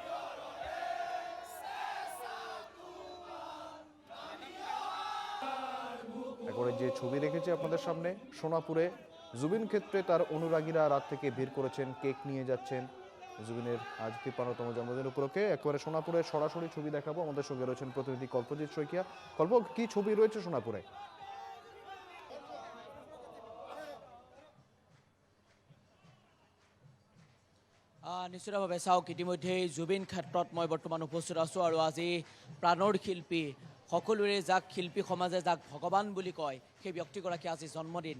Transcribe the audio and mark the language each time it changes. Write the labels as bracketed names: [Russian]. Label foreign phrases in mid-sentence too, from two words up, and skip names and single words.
[Bangla] একবারে যে ছবি রেখেছি আপনাদের সামনে, সোনাপুরে জুবিন ক্ষেত্রে তার অনুরাগীরা রাত থেকে ভিড় করেছেন, কেক নিয়ে যাচ্ছেন। জুবিনের আজ 53তম জন্মদিন উপলক্ষে একেবারে সোনাপুরের সরাসরি ছবি দেখাবো। আমাদের সঙ্গে রয়েছেন প্রতিনিধি কল্পজিৎ শইকিয়া। কল্প, কি ছবি রয়েছে সোনাপুরে? [Assamese] নিশ্চিতভাৱে চাওক, ইতিমধ্যেই জুবিন ক্ষেত্ৰত মই বৰ্তমান উপস্থিত আছোঁ আৰু আজি প্ৰাণৰ শিল্পী, সকলোৰে যাক শিল্পী সমাজে যাক ভগৱান বুলি কয়, সেই ব্যক্তিগৰাকী আজি জন্মদিন।